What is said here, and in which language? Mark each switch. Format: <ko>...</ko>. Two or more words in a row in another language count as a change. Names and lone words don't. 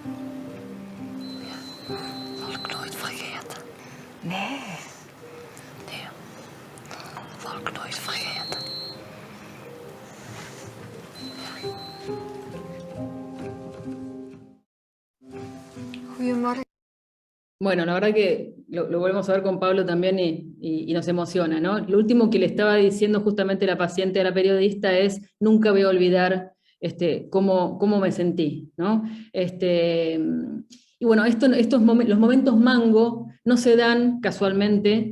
<nl>Ja. Zal ik nooit vergeten. Nee. Nee. Zal ik nooit vergeten. Goedemorgen.</nl> <es>Bueno, la verdad que lo volvemos a ver con Pablo también y nos emociona, ¿no? Lo último que le estaba diciendo justamente la paciente a la periodista es: nunca voy a olvidar cómo me sentí, ¿no? Y bueno, los momentos mango no se dan casualmente.</es>